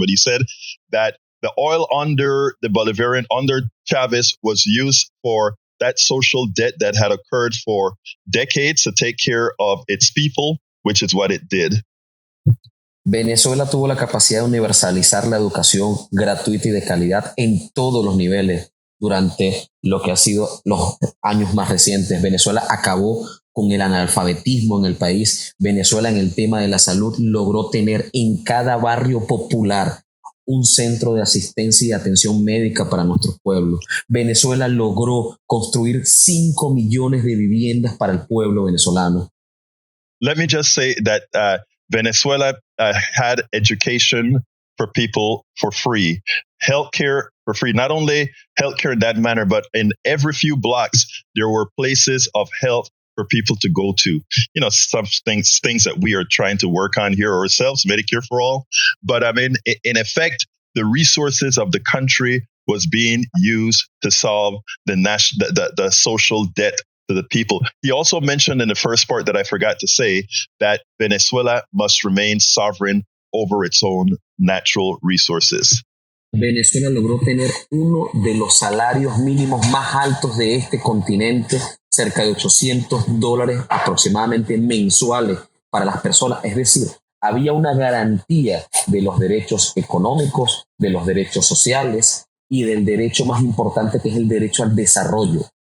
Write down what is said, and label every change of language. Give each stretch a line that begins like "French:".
English: But he said that the oil under the Bolivarian, under Chavez, was used for that social debt that had occurred for decades to take care of its people, which is what it did.
Spanish: Venezuela tuvo la capacidad de universalizar la educación gratuita y de calidad en todos los niveles durante lo que ha sido los años más recientes. Venezuela acabó con el analfabetismo en el país. Venezuela, en el tema de la salud, logró tener en cada barrio popular un centro de asistencia y atención médica para nuestros pueblos. Venezuela logró construir 5 millones de viviendas para el pueblo venezolano.
English: Let me just say that Venezuela had education for people for free, healthcare for free. Not only healthcare in that manner, but in every few blocks, there were places of health for people to go to. You know, some things that we are trying to work on here ourselves, Medicare for all. But I mean, in effect, the resources of the country was being used to solve the social debt to the people. He also mentioned in the first part that I forgot to say that Venezuela must remain sovereign over its own natural resources.
Spanish: Venezuela logró tener uno de los salarios mínimos más altos de este continente, cerca de $800 aproximadamente mensuales para las personas. Es decir, había una garantía de los derechos económicos, de los derechos sociales y del derecho más importante, que es el derecho al desarrollo.